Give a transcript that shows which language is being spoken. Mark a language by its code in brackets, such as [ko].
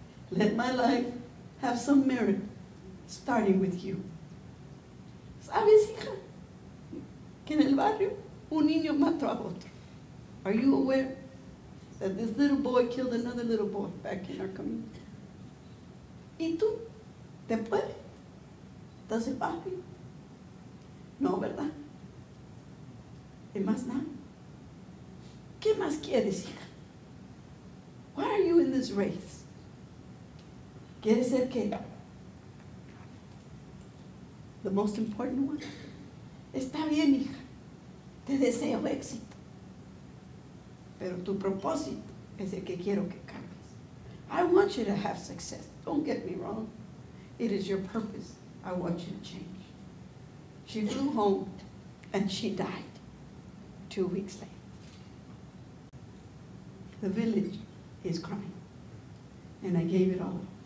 [en] Let my life have some merit, starting with you. [es] ¿Sabes, hija? Que en el barrio un niño mató a otro. [en] Are you aware that this little boy killed another little boy back in our community? [es] ¿Y tú? ¿Te puede? [en] ¿Does it bother you? [es] No, ¿verdad? ¿Y más nada? ¿Qué más quieres, hija? [en] Why are you in this race? [es] ¿Quieres ser qué? [en] The most important one. [es] Está bien, hija. Te deseo éxito. Pero tu propósito es el que quiero que cambies. [en] I want you to have success. Don't get me wrong. It is your purpose. I want you to change. She flew home and she died 2 weeks later. The village is crying. And I gave it all.